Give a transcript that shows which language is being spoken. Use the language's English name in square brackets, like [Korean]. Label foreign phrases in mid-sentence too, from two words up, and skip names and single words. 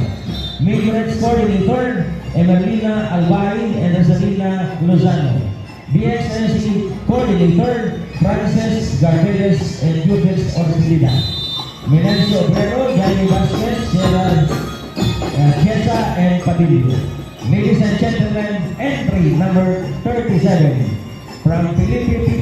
[English] Majorette Coordinator, Emelina Albay and Rosalina Lozano. BXNC Coordinator, Frances Garbeles and Jubes Orsilida. Menancio Obrero, Johnny Vasquez, Gerald Chiesa and Padilla. Ladies and gentlemen, entry number 37 from Felipe P.